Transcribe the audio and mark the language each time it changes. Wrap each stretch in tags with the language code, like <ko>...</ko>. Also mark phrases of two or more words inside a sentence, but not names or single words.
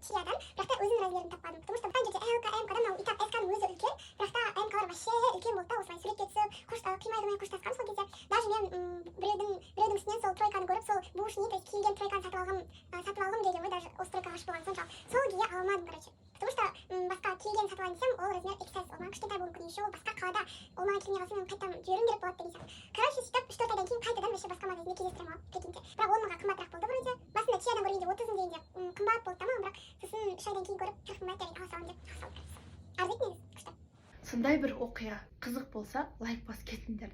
<kk>Чиядан, бірақ та өзінің размерін таппадым.</kk> <ru>Потому что</ru> <kk>бұдан жерде L-ка, M-кадан мынау итап S-каның өзі үлкен, бірақ та M-калар вообще үлкен болды да, осылай суретке түсіп, қимай-қимай қоштасқам сол кезде. Даже мен біреудің үстінен сол тройканы көріп, сол бұл үшін не, киілген тройканы сатып алғым келген ғой, даже осы тройкаға ғашық болған соншалық. Сол күйі алмадым, короче.</kk> <ru>Потому что еще</ru> <kk>басқа қалада ол маған келмей қалса мен қайтадан жіберуім керек болады деген сияқты. Короче, сөйтіп 3-4 айдан кейін қайтадан вообще басқа магазинде кездестіремін алып, прикиньте. Бірақ 10 мыңға қымбатырақ болды вроде. Басында чиядан көргенде 30 мың дегенде қымбат болды тамам, бірақ сосын 3 айдан кейін көріп қымбат деп ала саламын деп ала салдым. Арзиды негізі, күшті. Сондай бір оқиға қызық болса лайк басып кетіңдер.</kk>